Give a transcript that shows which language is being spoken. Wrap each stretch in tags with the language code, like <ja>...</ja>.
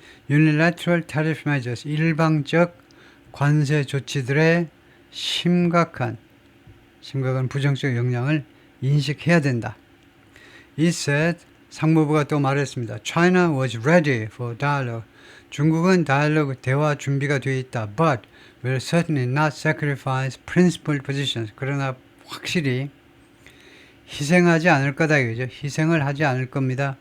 <en>Unilateral tariff measures,</en> <ko>일방적 관세 조치들의 심각한 부정적 영향을 인식해야 된다.</ko> <en>He said,</en> <ko>상무부가 또 말했습니다.</ko> <en>China was ready for dialogue.</en> <ko>중국은 대화 준비가 되어 있다.</ko> <en>But will certainly not sacrifice principled positions.</en> <ko>그러나 확실히 희생하지 않을 거다 이거죠. 희생을 하지 않을 겁니다.</ko>